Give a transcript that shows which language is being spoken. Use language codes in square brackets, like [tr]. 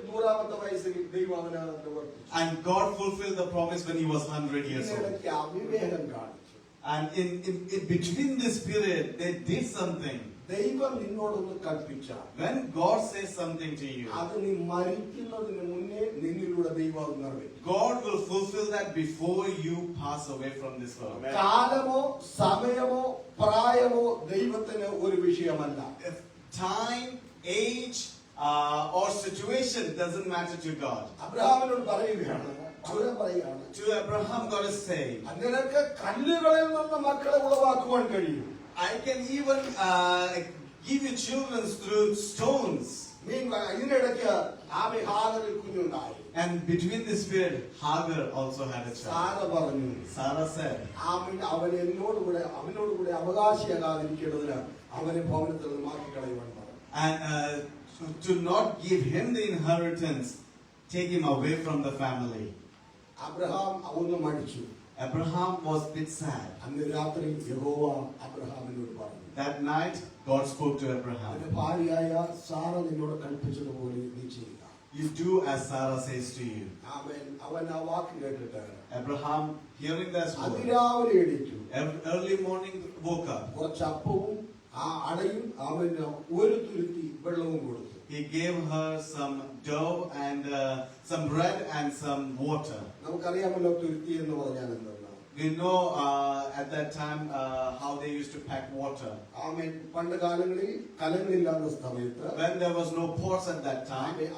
[ml] 100-ാമത്തെ വയസ്സിൽ ദൈവം അവനെ നിവർത്തിച്ചു. [en] and God fulfilled the promise when he was 100 years old. [ml] ഇതിനിടയ്ക്ക് അവിവേകം കാണിച്ചു. [en] And in between this period, they did something. [ml] ദൈവം നിന്നോടൊന്ന് കൽപ്പിച്ചാൽ, [en] When God says something to you, [ml] അത് നീ മരിക്കുന്നതിന് മുന്നേ നിന്നിലൂടെ ദൈവം അത് നിറവേറ്റും. [en] God will fulfill that before you pass away from this world. Amen. [ml] കാലമോ സമയമോ പ്രായമോ ദൈവത്തിന് ഒരു വിഷയമല്ല. [en] If time, age, or situation doesn't matter to God. [ml] അബ്രഹാമിനോട് പറയുകയാണ്, അവൻ പറയുകയാണ്, [en] To Abraham, God is saying, [ml] നിനക്ക് കല്ലുകളിൽ നിന്ന് മക്കളെ ഉളവാക്കുവാൻ കഴിയും. [en] I can even give you children through stones. [ml] ഇതിനിടയ്ക്ക് ഹാഗറിൽ കുഞ്ഞുണ്ടായി. [en] And between this period, Hagar also had a child. [ml] Sara പറഞ്ഞു, [en] Sarah said, [ml] അവൻ അവനോടുകൂടെ അവകാശിയാകാതിരിക്കേണ്ടതിന് അവനെ ഭവനത്തിൽ നിന്ന് മാറ്റിക്കളയുവാൻ പറഞ്ഞു. [en] and to not give him the inheritance, take him away from the family. [ml] Abraham ഒന്ന് മടിച്ചു. [en] Abraham was a bit sad. [ml] അന്ന് രാത്രി യഹോവ അബ്രഹാമിനോട് പറഞ്ഞു, [en] That night, God spoke to Abraham. [ml] നിന്റെ ഭാര്യയായ സാറ നിന്നോട് കൽപ്പിച്ചതുപോലെ നീ ചെയ്യുക. [en] You do as Sarah says to you. [ml] ആമേൻ. അവൻ ആ വാക്ക് കേട്ടിട്ട് [en] Abraham, hearing that word, [ml] അതിരാവിലെ എണീറ്റു. [en] early morning woke up. [ml] കുറച്ച് അപ്പവും ആ അടയും അവന് ഒരു തുരുത്തി വെള്ളവും കൊടുത്തു. [en] He gave her some dough and some bread and some water. [ml] നമുക്കറിയാമല്ലോ തുരുത്തി എന്ന് പറഞ്ഞാൽ എന്താണ്. [en] We know at that time how they used to pack water. [ml] ആമേൻ. പണ്ട് കാലങ്ങളിൽ കലങ്ങളില്ലാത്ത സമയത്ത് [en] When there was no pots at that time,